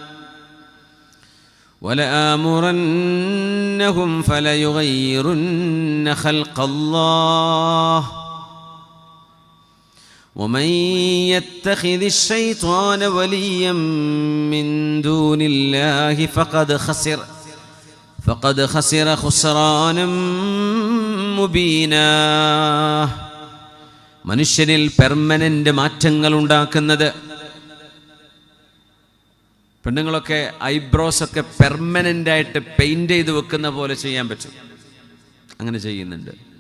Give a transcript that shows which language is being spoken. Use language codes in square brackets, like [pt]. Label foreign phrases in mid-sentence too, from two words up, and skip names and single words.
[ar] وَلَآمُرَنَّهُمْ فَلَيُغَيِّرُنَّ خَلْقَ اللَّهِ وَمَنْ يَتَّخِذِ الشَّيْطَانَ وَلِيًّا مِّن دُونِ اللَّهِ فقد خسر خسرانا മുബീനാ. [ml] മനുഷ്യനിൽ പെർമനന്റ് മാറ്റങ്ങൾ ഉണ്ടാക്കുന്നത്, പെണ്ണുങ്ങളൊക്കെ ഐബ്രോസ് ഒക്കെ പെർമനന്റ് ആയിട്ട് പെയിന്റ് ചെയ്ത് വെക്കുന്ന പോലെ ചെയ്യാൻ പറ്റും. അങ്ങനെ ചെയ്യുന്നുണ്ട്.